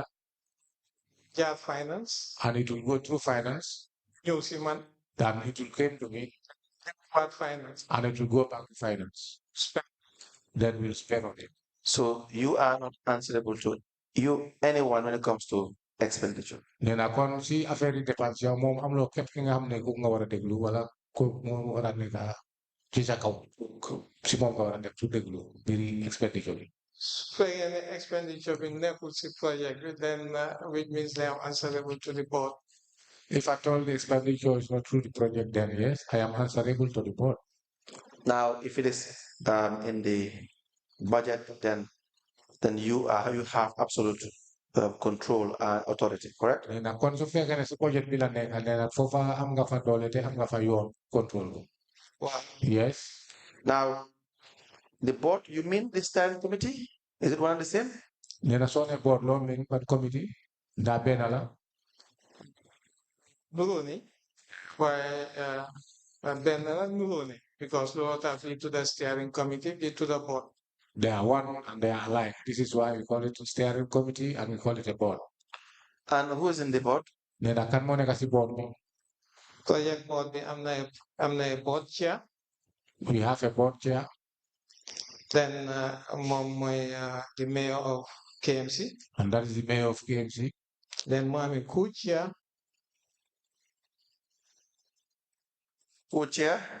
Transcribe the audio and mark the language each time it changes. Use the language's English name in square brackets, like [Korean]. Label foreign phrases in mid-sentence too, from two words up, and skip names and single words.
[English] Yeah, finance. And it will go through finance. You see, man. Then it will come to me. Finance. And it will go back to finance. Spend. Then we'll spend on it. So you are not answerable to anyone when it comes to expenditure. [Wolof] Nena kon si affaire yi dépense yow moom am loo képp ki nga xam ne ku nga war a déglu wala ko moom war a nekk ci sa kaw si moom nga war a def su déglu mbiri expenditure bi. [English] So any expenditure being never project, then which means they are answerable to the board. If at all the expenditure is not through the project, then yes, I am answerable to the board. Now, if it is in the budget, then you have absolute control and authority, correct? [Wolof] Na kon su fekkee ne si budget bi la nekk ne foofa am nga fa doole te am nga fa yoon control. [English] Wow. Yes. Now, the board, you mean the steering committee? Is it one and the same? [Wolof] Nena soo ne board loo [English] mean but committee [Wolof] ndaa benn la. [English] Nuruni, why Ben Nuruni? Because Lord have lead to the steering committee, lead to the board. They are one and they are alike. This is why we call it a steering committee and we call it a board. And who is in the board? [Wolof] Nena kan mo nekk si board mo. [English] Project board, I'm a board chair. We have a board chair. Then the mayor of KMC. And that is the mayor of KMC. Then Moami co-chair. Co-chair?